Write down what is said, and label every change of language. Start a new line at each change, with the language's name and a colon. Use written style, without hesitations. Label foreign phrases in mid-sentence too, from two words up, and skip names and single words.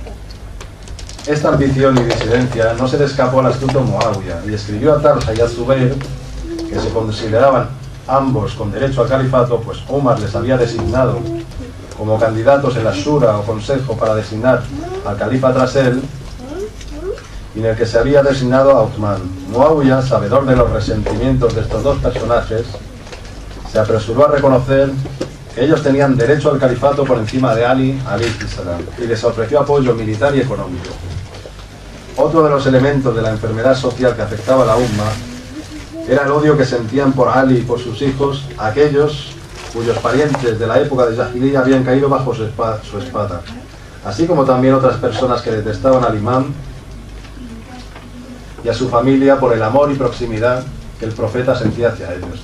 Spanish: Esta ambición y disidencia no se le escapó al astuto Muawiya, y escribió a Talha y a Zubair, que se consideraban ambos con derecho al califato, pues Umar les había designado como candidatos en la Shura o Consejo para designar al califa tras él, y en el que se había designado a Uthman. Muawiya, sabedor de los resentimientos de estos dos personajes, se apresuró a reconocer que ellos tenían derecho al califato por encima de Ali
Arabic: عليه السلام,
Spanish: y les ofreció apoyo militar y económico. Otro de los elementos de la enfermedad social que afectaba a la umma era el odio que sentían por Ali y por sus hijos aquellos cuyos parientes de la época de Jahiliya habían caído bajo su espada, así como también otras personas que detestaban al imán y a su familia por el amor y proximidad que el profeta sentía hacia ellos.